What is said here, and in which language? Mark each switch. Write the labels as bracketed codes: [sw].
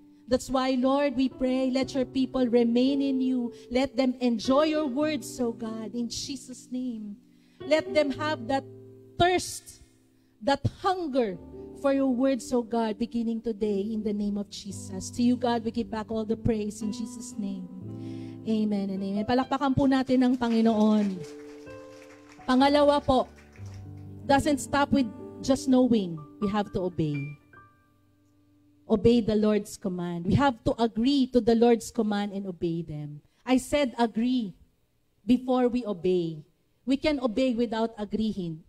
[en] That's why, Lord, we pray, let your people remain in you. Let them enjoy your words, O God, in Jesus' name. Let them have that thirst, that hunger for your words, O God, beginning today in the name of Jesus. To you, God, we give back all the praise in Jesus' name. Amen and amen. [tl] Palakpakan po natin ang Panginoon. Pangalawa po, [en] doesn't stop with just knowing. We have to obey. Obey the Lord's command. We have to agree to the Lord's command and obey them. I said agree before we obey. We can obey without agreeing.